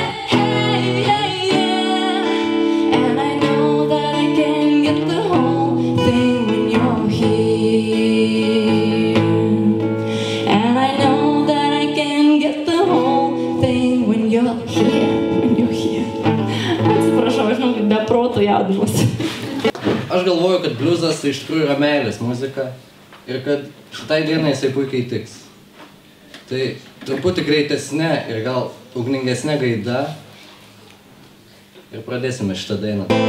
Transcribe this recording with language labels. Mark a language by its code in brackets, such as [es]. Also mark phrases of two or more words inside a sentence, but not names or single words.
[en] Hey, yeah, yeah. And I know that I can get the whole thing when you're here. And I know that I can get the whole thing when you're here. When you're here. [lt] Atsiprašau, aš žinau, kad be proto jaudinuosi. Aš galvoju, kad bliuzas tai iš tikrųjų yra meilės muzika ir kad šitai dienai jisai puikiai tiks. Tai truputį greitesnė ir gal ugningesnė gaida ir pradėsime šitą dainą.